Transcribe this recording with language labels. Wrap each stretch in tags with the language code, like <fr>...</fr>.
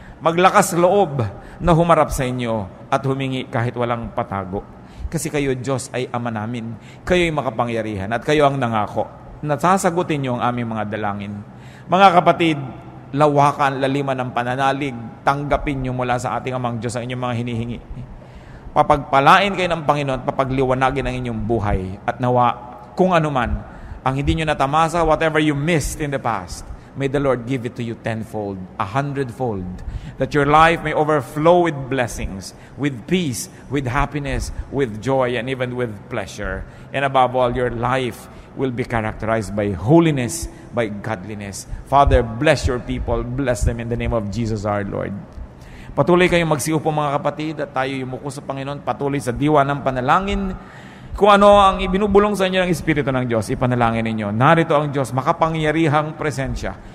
<tl>Maglakas loob na humarap sa inyo at humingi kahit walang patago. Kasi kayo, Diyos, ay Ama namin. Kayo'y makapangyarihan at kayo ang nangako na sasagutin niyo ang aming mga dalangin. Mga kapatid, lawakan, laliman ng pananalig, tanggapin niyo mula sa ating Amang Diyos ang inyong mga hinihingi. Papagpalain kayo ng Panginoon, papagliwanagin ang inyong buhay at nawa kung ano man ang hindi nyo natamasa,</tl> <en>whatever you missed in the past, may the Lord give it to you tenfold, 100-fold, that your life may overflow with blessings, with peace, with happiness, with joy, and even with pleasure. And above all, your life will be characterized by holiness, by godliness. Father, bless your people. Bless them in the name of Jesus our Lord.</en> <tl>Patuloy kayong magsiupo, mga kapatid, at tayo yumuko sa Panginoon, patuloy sa diwa ng panalangin. Kung ano ang ibinubulong sa inyo ng Espiritu ng Diyos, ipanalangin ninyo. Narito ang Diyos, makapangyarihang presensya.</tl>